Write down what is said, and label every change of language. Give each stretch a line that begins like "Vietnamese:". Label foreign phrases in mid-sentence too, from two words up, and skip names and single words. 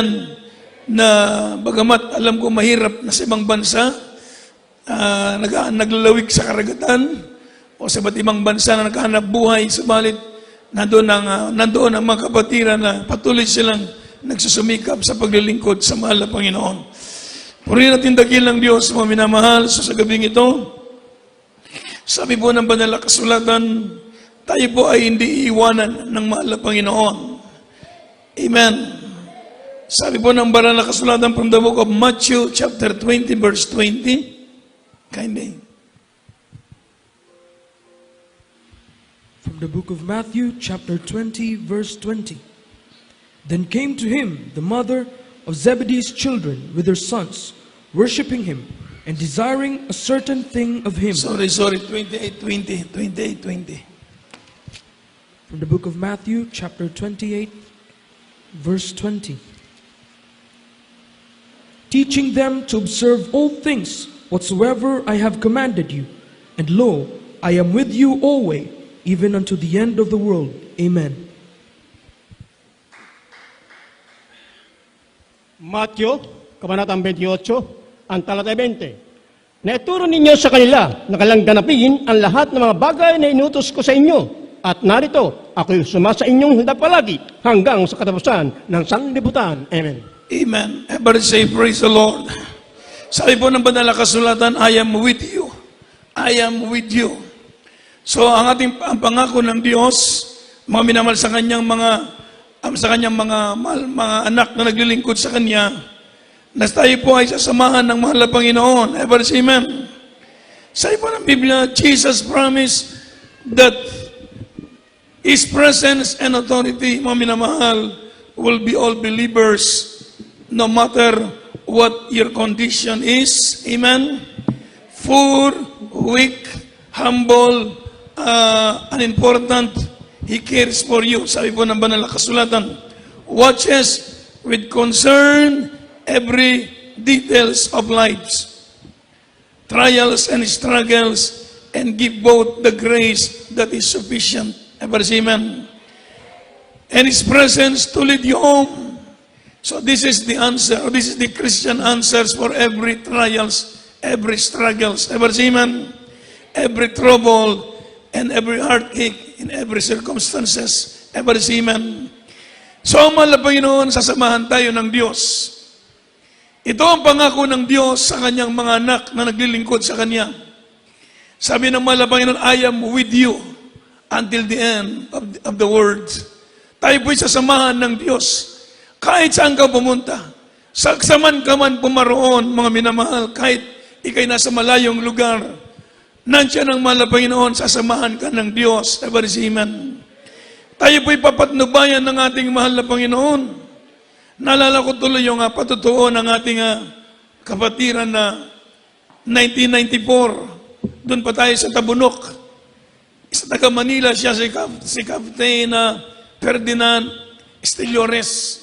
Filipino: Na bagamat alam ko mahirap na sa ibang bansa, naglalawig sa karagatan o sa iba't ibang bansa na naghahanap buhay, subalit nandoon ang mga kapatiran na patuloy silang nagsusumikap sa paglilingkod sa mahal na Panginoon. Purihin natin dakilang Diyos, mga minamahal, sa gabing ito. Sabi po ng banal na kasulatan, tayo po ay hindi iiwanan ng mahal na Panginoon.
English: Amen.
Filipino: Sabi po ng banal na kasulatan
English: from the book of Matthew chapter 20 verse 20. Kindly. From the book of Matthew chapter 20 verse 20. Then came to him the mother of Zebedee's children with their sons, worshiping him and desiring a certain thing of him. Sorry, 28:20. From the book of Matthew chapter 28 verse 20. Teaching them to observe all things whatsoever I have commanded you. And lo, I am with you always, even unto the end of the world. Amen.
Filipino: Matthew, Kabanatang 28, ang talata 20. Naituro ninyo sa kanila na kailang ganapin ang lahat ng mga bagay na inutos ko sa inyo. At narito, ako'y sumasa inyong handa palagi hanggang sa katapusan ng sanlibutan. Amen. Amen.
English: Everybody say, praise the Lord.
Filipino: Sabi po ng banal na kasulatan,
English: I am with you. I am with you.
Filipino: So, ang pangako ng Diyos, mga minamahal sa kanyang mga anak na naglilingkod sa Kanya, na tayo po ay sasamahan ng mahal na Panginoon.
English: Everybody say amen.
Filipino: Sabi po ng Biblia,
English: Jesus promised that His presence and authority,
Filipino: mga minamahal,
English: will be all believers no matter what your condition is. Amen? Poor, weak, humble, unimportant, He cares for you.
Filipino: Sabi po ng banal na kasulatan,
English: watches with concern every details of lives, trials and struggles, and give both the grace that is sufficient. Ever say amen? And His presence to lead you home. So this is the answer, or this is the Christian answers for every trials, every struggles. Ever say amen? Every trouble and every heartache in every circumstances. Ever say amen?
Filipino: So ang mahal na Panginoon, sasamahan tayo ng Diyos. Ito ang pangako ng Diyos sa Kanyang mga anak na naglilingkod sa Kanya. Sabi ng mahal na Panginoon,
English: I am with you until the end of the world.
Filipino: Tayo po'y sasamahan ng Diyos. Kahit saan ka pumunta, saksaman ka man pumaroon, mga minamahal, kahit ikay nasa malayong lugar, nandiyan ang mahal na Panginoon, sasamahan ka ng Diyos.
English: Ever say amen?
Filipino: Tayo po'y papatnubayan ng ating mahal na Panginoon. Naalala ko tuloy yung patutuo ng ating kapatiran na 1994. Doon pa tayo sa Tabunok. Sa taga Manila siya, si Captain Ferdinand Estillores.